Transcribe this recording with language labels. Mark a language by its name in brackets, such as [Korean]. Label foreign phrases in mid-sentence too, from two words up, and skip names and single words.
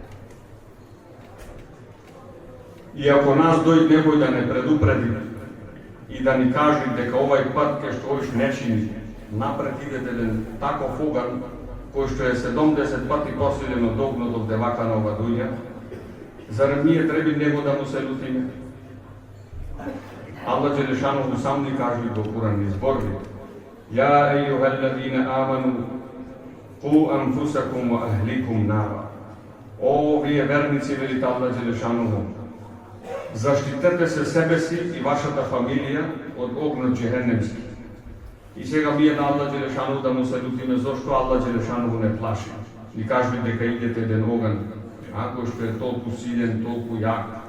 [Macedonian] И ако нас дојде некој да не предупреди и да ни каже дека овај пат кај што овиш не чини, напред иде еден таков оган кој што е 70 пати посилен од огнот од девака на ова дуња, зарем ние треба него да му се лутиме? Аллах Джелешану сам ни кажи во Куран изборви: [Arabic] يا أيها الذين آمنوا قوا أنفسكم وأهليكم نارا. [Macedonian] О, вие верници, велите Аллах Джелешану, заштитете се себе си и вашата фамилија од огнот џехенемски. И сега ние на Аллах Джелешану да му се лутиме, зошто Аллах Джелешану не плаши. Ни кажи дека идете еден оган, кој што е толку силен, толку јак.